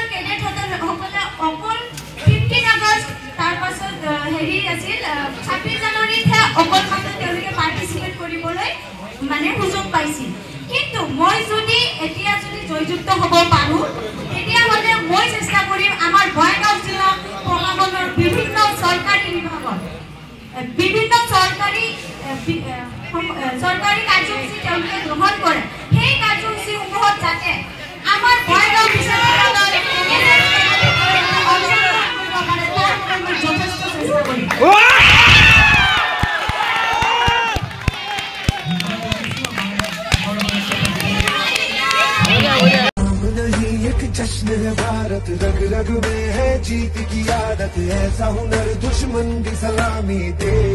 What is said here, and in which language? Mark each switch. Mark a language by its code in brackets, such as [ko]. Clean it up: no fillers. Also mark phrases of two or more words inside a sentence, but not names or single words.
[as] কেডেটসকলে অকল 15 আগষ্ট তাৰপাছত হেৰি আছিল 26 জানুৱাৰীতহে অকল মাত্ৰ তেওঁলোকে পাৰ্টিচিপেট কৰিবলৈ মানে সুযোগ পাইছিল কিন্তু মই যদি এতিয়া যদি জয়যুক্ত হ'ব পাৰোঁ তেতিয়াহ'লে মই চেষ্টা কৰিম আমাৰ বঙাইগাঁও জিলা প্ৰশাসনৰ বিভিন্ন চৰকাৰী বিভাগত বিভিন্ন চৰকাৰী চৰকাৰী কাৰ্যসূচী তেওঁলোকে গ্ৰহণ কৰে সেই কাৰ্যসূচীসমূহত যাতে আমাৰ বঙাইগাঁও বিশ্ববিদ্যালয়ৰ যথেষ্ট চেষ্টা কৰিম। [hi] जश्न है भारत रग रग में है जीत की आदत ऐसा हुनर दुश्मन की सलामी दे